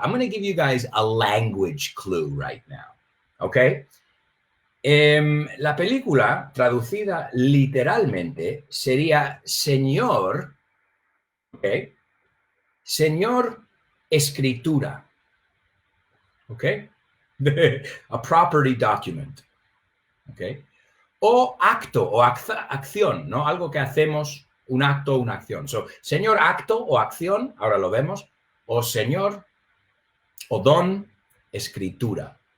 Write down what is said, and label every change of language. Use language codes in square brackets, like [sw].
[en] I'm going to give you guys a language clue right now, okay? [es] La película, traducida literalmente, sería Señor, okay? Señor Escritura, okay? [en] A property document, okay? [es] O acto o acción, ¿no? Algo que hacemos, un acto o una acción. So, señor acto o acción, ahora lo vemos, o señor o don escritura.